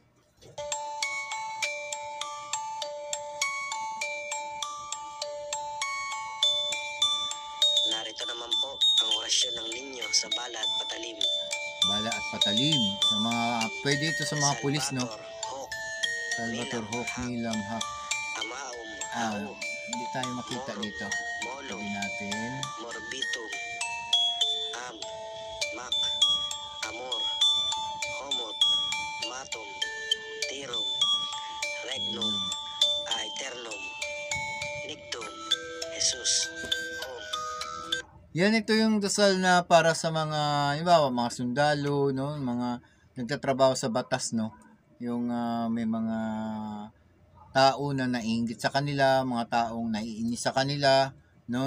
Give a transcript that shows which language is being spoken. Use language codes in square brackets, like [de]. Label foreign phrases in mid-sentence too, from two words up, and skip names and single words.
[tl] Narito naman po ang orasyon ng ninyo sa bala at patalim. Bala at patalim. Sa mga, pwede ito sa mga pulis, no? [la] Hawk, Salvatore Hawk, Milam Hawk. Amaum, [tl] Hindi tayo makita dito. [la] Molo, [tl] Sabi natin. [la] Morbitum, Am, Mak, Amor, Homot, Matum, Tirum, Regnum, Aeternum, Nictum, Jesus, Home. [tl] Yan, ito yung dasal na para sa mga, halimbawa, mga sundalo, no? Mga nagtatrabaho sa batas, no? Yung may mga tao na naiinggit sa kanila, mga taong naiinis sa kanila, no?